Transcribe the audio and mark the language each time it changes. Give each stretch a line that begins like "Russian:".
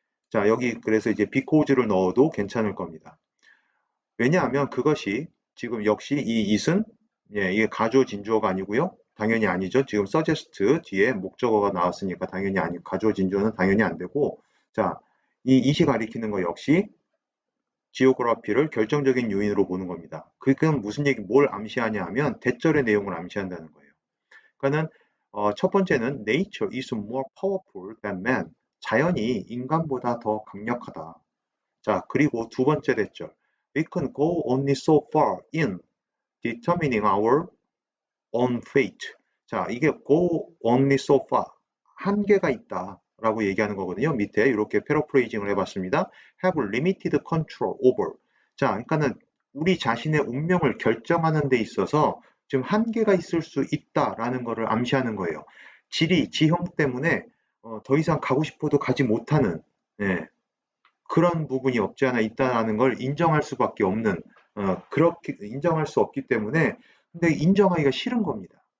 Korean: 자, 여기 그래서 이제 because를 넣어도 괜찮을 겁니다. 왜냐하면 그것이 지금 역시 이 it은 이게 가주어 진주어가 아니고요. 당연히 아니죠. 지금 suggest 뒤에 목적어가 나왔으니까 당연히 가주어 진주어는 당연히 안 되고 자, 이 it이 가리키는 거 역시 지오그라피를 결정적인 요인으로 보는 겁니다. 그건 무슨 뭘 암시하냐 하면 대절의 내용을 암시한다는 거예요. 그러니까는 첫 번째는
English: nature is more powerful than man.
Korean: 자연이 인간보다 더 강력하다. 자, 그리고 두 번째 대절.
English: We can go only so far in determining our own fate. 자, 이게 go only so far.
Korean: 한계가 있다. 라고 얘기하는 거거든요. 밑에 이렇게 패러프레이징을 해봤습니다.
English: have limited control over.
Korean: 자, 그러니까는 우리 자신의 운명을 결정하는 데 있어서 좀 한계가 있을 수 있다라는 것을 암시하는 거예요. 지형 때문에 더 이상 가고 싶어도 가지 못하는 그런 부분이 없지 않아 있다는 걸 인정할 수밖에 없는 그렇게 인정할 수 없기 때문에 근데 인정하기가 싫은 겁니다.